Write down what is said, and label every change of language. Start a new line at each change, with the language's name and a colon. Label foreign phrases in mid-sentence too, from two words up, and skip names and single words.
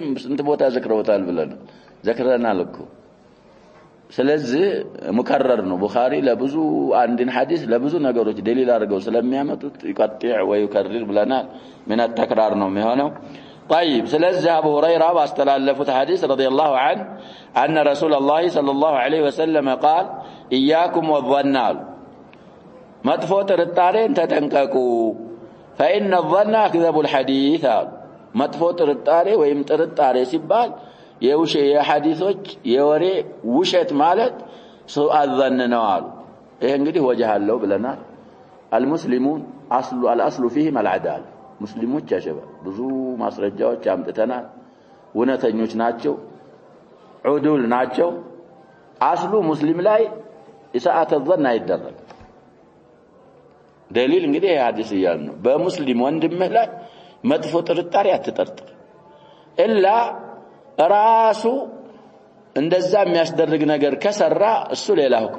Amharic: ስንት ቦታ ዘክረውታል ብለን ዘክረናል እኮ ስለዚህ ሙከረር ነው ቡኻሪ ለብዙ አንድን ሐዲስ ለብዙ ነገሮች ደሊል አድርገው ስለሚያመጡት ይቀጥዕ ወይ ይከርር ብለናል ምን ተክራር ነው የሚሆነው طيب ስለዚህ አቡ ሁረይራ ባስተላለፉት ሐዲስ
Arabic: رضي الله عنه أن رسول الله صلى الله عليه وسلم قال إياكم والظن
Amharic: መጥፎ ጥርጣሬን ተጠንቀቁ
Arabic: فإن الظن أكذب
Amharic: الحديث መጥፎ ጥርጣሬ ወይም ጥርጣሬ ሲባል የሐዲሶች የወሬ ውሸት ማለት ሱአ الظن ነው አሉ ይሄ እንግዲህ ወጀህ አለው ብለናል
Arabic: المسلمون الاصل فيهم العداله
Amharic: ሙስሊሞች ያሸባ ብዙ ማስረጃዎች አምጥተናል ወነተኞች ናቸው ዑዱል ናቸው አስሉ ሙስሊም ላይ ኢሳአተ الظن አይደረግ ደሊል እንግዲህ ሐዲስ ይያል ነው በሙስሊም ወንድምህ ላይ መጥፎ ጥርጣሬ አትጠርጥር ኢላ ራሱ እንደዛ የሚያስደርግ ነገር ከሰራ እሱ ሌላ ሁክም